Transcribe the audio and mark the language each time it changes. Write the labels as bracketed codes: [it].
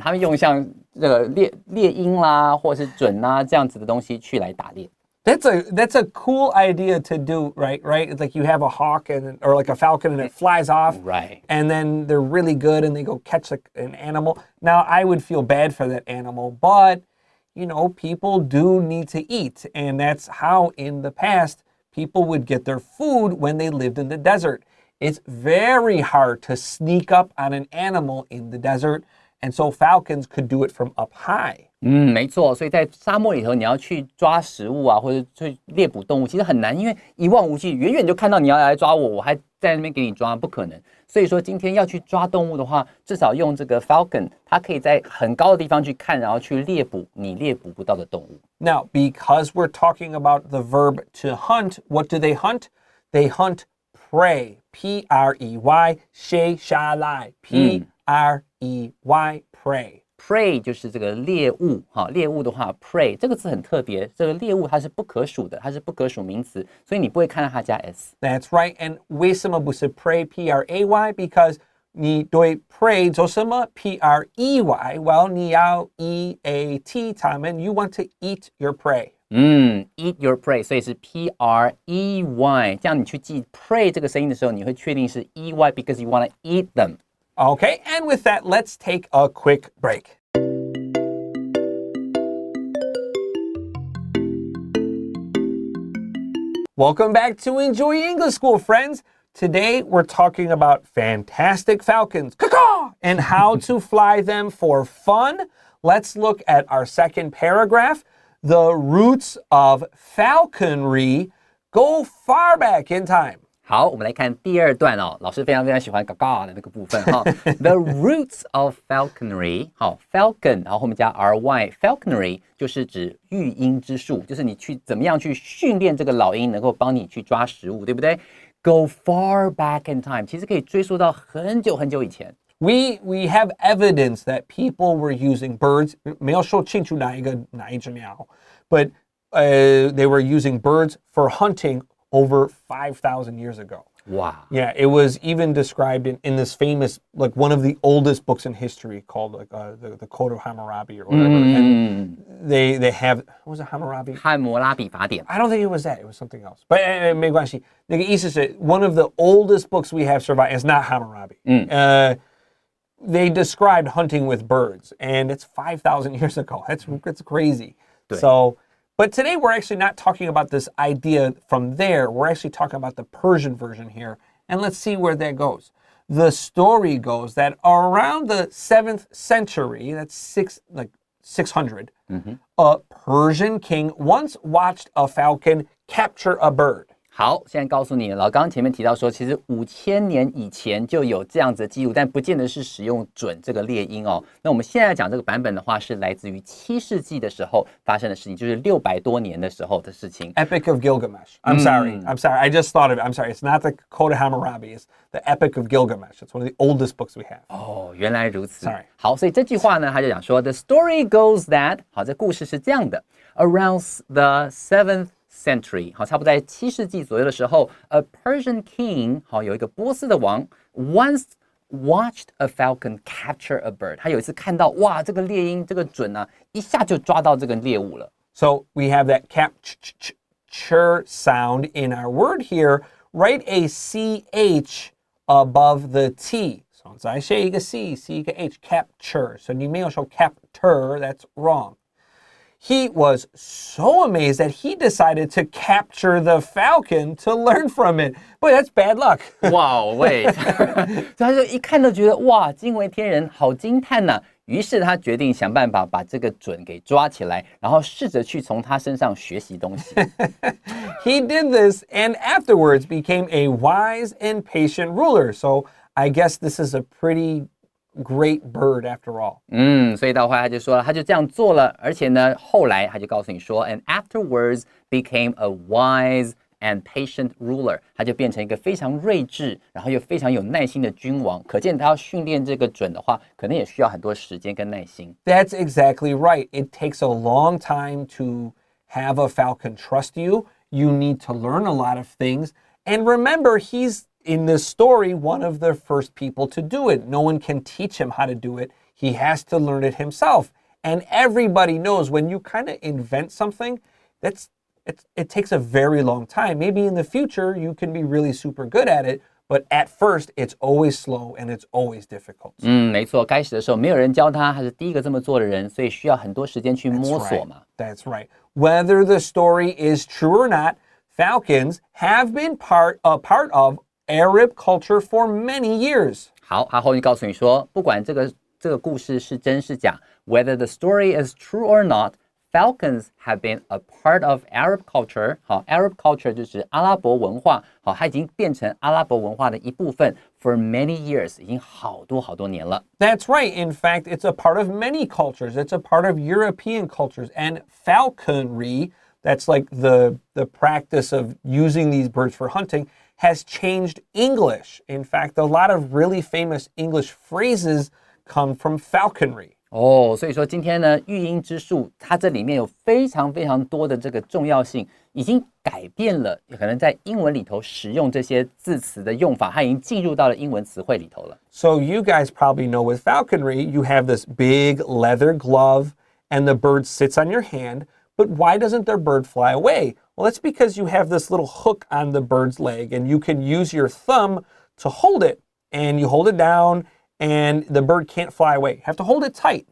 [zh] 他们用像这个猎鹰啦，或是隼啦这样子的东西去来打猎。 [en] That's a cool idea to do, right? It's like you have a hawk or like a falcon and it flies off. Right. And then they're really good and they go catch an animal. Now, I would feel bad for that animal, but people do need to eat. And that's how in the past, people would get their food when they lived in the desert. It's very hard to sneak up on an animal in the desert. And so falcons could do it from up high. [zh] 没错，所以在沙漠里头，你要去抓食物啊，或者去猎捕动物，其实很难，因为一望无际，远远就看到你要来抓我，我还在那边给你抓，不可能。所以说，今天要去抓动物的话，至少用这个 falcon， 它可以在很高的地方去看，然后去猎捕你猎捕不到的动物。 [en] Now, because we're talking about the verb to hunt, what do they hunt? They hunt prey. P-R-E-Y, 谁下来 P-R-E-Y, prey.Prey [zh] 就是这个猎物，猎物的话 prey 这个字很特别，这个猎物它是不可数的，它是不可数名词，所以你不会看到它加 s。 [en] That's right, and 为什么不是 prey P-R-A-Y? Because 你对 prey 做什么 P-R-E-Y? Well, 你要 E-A-T 它们 you want to eat your prey. [zh] Eat your prey，所以是 P-R-E-Y， 这样你去记 prey 这个声音的时候，你会确定是 E-Y because you want to eat them.Okay, [en] and with that, let's take a quick break. Welcome back to Enjoy English School, friends. Today, we're talking about fantastic falcons and how to fly them for fun. Let's look at our second paragraph. The roots of falconry go far back in time. [zh] 好，我们来看第二段哦，老师非常非常喜欢嘎嘎的那个部分哈。 The roots of falconry，好 ，falcon， 然后后面加 ry，falconry 就是指育鹰之术，就是你去怎么样去训练这个老鹰，能够帮你去抓食物，对不对 ？ Go far back in time，其实可以追溯到很久很久以前。 [en] We have evidence that people were using birds. 没有说清楚哪一只鸟 but they were using birds for hunting over 5,000 years ago. Wow. Yeah, it was even described in this famous, like one of the oldest books in history called like the Code of Hammurabi or whatever. And they have, what was it, Hammurabi? [zh] 汉谟拉比法典。 [en] I don't think it was that. It was something else. But 没关系。那个意思是 one of the oldest books we have survived. It's not Hammurabi. They described hunting with birds, and it's 5,000 years ago. That's crazy. So, but today we're actually not talking about this idea from there. We're actually talking about the Persian version here, and let's see where that goes. The story goes that around the 7th century, that's 600, a Persian king once watched a falcon capture a bird. [zh] 好，现在告诉你，老刚前面提到说，其实5000年以前就有这样子的记录，但不见得是使用准这个猎鹰哦。那我们现在讲这个版本的话，是来自于7世纪的时候发生的事情，就是600多年的时候的事情。 [en] Epic of Gilgamesh. I'm sorry. I just thought of it. I'm sorry. It's not the Code of Hammurabi. It's the Epic of Gilgamesh. It's one of the oldest books we have. [zh] 哦，原来如此。 [en] Sorry. [zh] 好，所以这句话呢，他就讲说 ， The story goes that，好，这故事是这样的 ， Around the 7th century，好，差不多在7世纪左右的时候 ， a Persian king，好，有一个波斯的王 ， once watched a falcon capture a bird，他有一次看到，哇，这个猎鹰这个准啊，一下就抓到这个猎物了。 [en] So we have that capture sound in our word here. Write a ch above the t. So 再写一个 c 一个 h, capture. So 你没有说 captor, that's wrong. He was so amazed that he decided to capture the falcon to learn from it. Boy, that's bad luck. [zh] 哇，喂，他就一看都觉得哇，惊为天人，好惊叹呐！于是他决定想办法把这个准给抓起来，然后试着去从他身上学习东西。 [en] He did this and afterwards became a wise and patient ruler. So I guess this is a pretty great bird after all. [zh] 所以到后来他就说，他就这样做了，而且呢，后来他就告诉你说 ， and afterwards became a wise and patient ruler，他就变成一个非常睿智，然后又非常有耐心的君王。可见他要训练这个准的话，可能也需要很多时间跟耐心。 [en] That's exactly right. It takes a long time to have a falcon trust you. You need to learn a lot of things. And remember, he's in this story, one of the first people to do it. No one can teach him how to do it. He has to learn it himself. And everybody knows when you kind of invent something, it takes a very long time. Maybe in the future, you can be really super good at it. But at first, it's always slow and it's always difficult. [zh] 没错，开始的时候没有人教他，他是第一个这么做的人，所以需要很多时间去摸索嘛。 [en] That's right. Whether the story is true or not, falcons have been a part of Arab culture for many years. [zh] 好，他后面告诉你说，不管这个故事是真是假 ， whether the story is true or not, falcons have been a part of Arab culture. 好 ， Arab culture 就是阿拉伯文化，好，它已经变成阿拉伯文化的一部分 for many years，已经好多好多年了。 [en] That's right. In fact, it's a part of many cultures. It's a part of European cultures and falconry. That's like the practice of using these birds for hunting. Has changed English. In fact, a lot of really famous English phrases come from falconry. [zh] 哦，所以说今天呢，育婴之术它这里面有非常非常多的这个重要性，已经改变了可能在英文里头使用这些字词的用法，它已经进入到了英文词汇里头了。 [en] So you guys probably know with falconry, you have this big leather glove and the bird sits on your hand. But why doesn't their bird fly away? Well, it's because you have this little hook on the bird's leg and you can use your thumb to hold it. And you hold it down and the bird can't fly away. You have to hold it tight.